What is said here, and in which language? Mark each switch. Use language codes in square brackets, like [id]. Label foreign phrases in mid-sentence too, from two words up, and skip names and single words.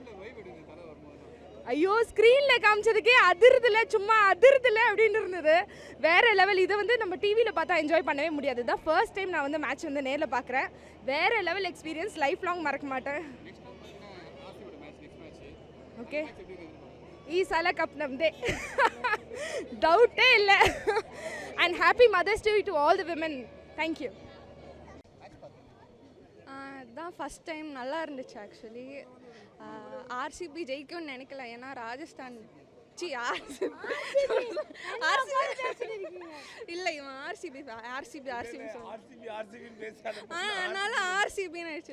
[ta] ஐயோ ஸ்க்ரீனில் காமிச்சதுக்கே அதிர்தில்ல, சும்மா அதிர்தில்ல அப்படின்னு இருந்தது. வேறு லெவல். இதை வந்து நம்ம டிவியில் பார்த்தா என்ஜாய் பண்ணவே முடியாது. தான் [en] first time [ta] நான் வந்து மேட்ச் வந்து நேரில் பார்க்குறேன். வேறு லெவல் எக்ஸ்பீரியன்ஸ், [en] life long [ta] மறக்க மாட்டேன். [kn] ஓகே ಈ ಸಲ ಕಪ್ ನಮ್ಮದೇ, ಡೌಟೇ ಇಲ್ಲ. [en] And happy Mother's Day to all the women. Thank you. [ta] அதுதான் [en] first time [ta] நல்லா இருந்துச்சு. ஆக்சுவலி ஆர்சிபி ஜெயிக்கும்னு நினைக்கல. ஏன்னா ராஜஸ்தான் இல்லை இவன் ஆர்சிபி அதனால ஆர்சிபின்னு ஆயிடுச்சு.